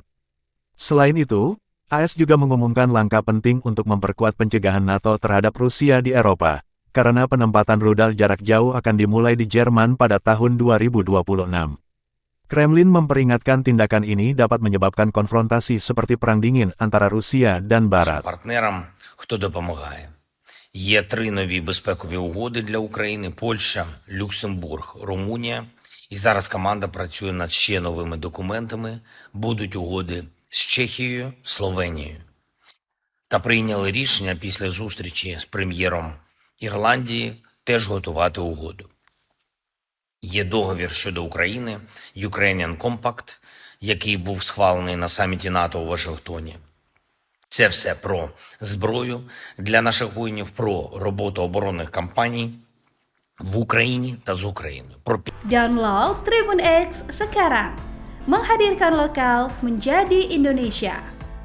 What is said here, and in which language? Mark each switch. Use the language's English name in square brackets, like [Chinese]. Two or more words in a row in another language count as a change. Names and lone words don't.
[Indonesian] Selain itu, AS juga mengumumkan langkah penting untuk memperkuat pencegahan NATO terhadap Rusia di Eropa, karena penempatan rudal jarak jauh akan dimulai di Jerman pada tahun 2026. Kremlin memperingatkan tindakan ini dapat menyebabkan konfrontasi seperti perang dingin antara Rusia dan Barat. [Ukrainian] Партнерам, хто допомагає. Є 3 нові безпекові угоди для України: Польща, Люксембург, Румунія. І зараз команда працює над ще новими документами. Будуть угоди з Чехією, Словенією. Та прийняли рішення після зустрічі з прем'єром Ірландії теж готувати угоду. Є договір щодо України, Ukrainian Compact, який був схвалений на саміті НАТО у Вашингтоні. Це все про зброю для наших воїнів, про роботу оборонних кампаній в Україні та з Україною. [Indonesian] Download Tribun X sekarang, menghadirkan lokal menjadi Indonesia.